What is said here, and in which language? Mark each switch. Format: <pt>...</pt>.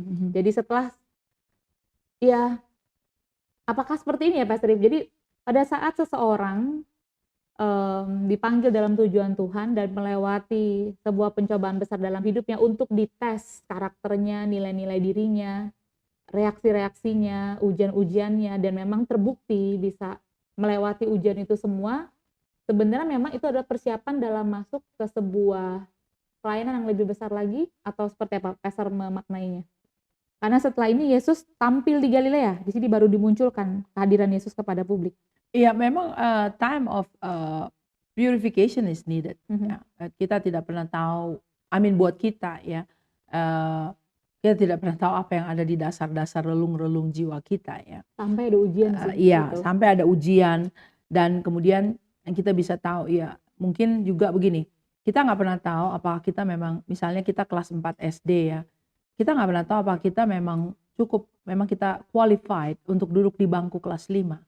<id>Jadi setelah ya apakah seperti ini ya Pastor Eve? Jadi pada saat seseorang dipanggil dalam tujuan Tuhan dan melewati sebuah pencobaan besar dalam hidupnya untuk dites karakternya, nilai-nilai dirinya, reaksi-reaksinya, ujian-ujiannya, dan memang terbukti bisa melewati ujian itu semua, sebenarnya memang itu adalah persiapan dalam masuk ke sebuah pelayanan yang lebih besar lagi, atau seperti apa Pastor memaknainya? Karena setelah ini Yesus tampil di Galilea, di sini baru dimunculkan kehadiran Yesus kepada publik. Iya, memang</id> <en>time of purification is needed.</en> <id>Kita tidak pernah tahu, buat kita ya, kita tidak pernah tahu apa yang ada di dasar-dasar relung-relung jiwa kita ya. Sampai ada ujian sih. Iya, sampai ada ujian dan kemudian yang kita bisa tahu ya mungkin juga begini, kita nggak pernah tahu apakah kita memang, misalnya kita kelas 4 SD ya, kita nggak pernah tahu apakah kita memang kita qualified untuk duduk di bangku kelas 5.</id>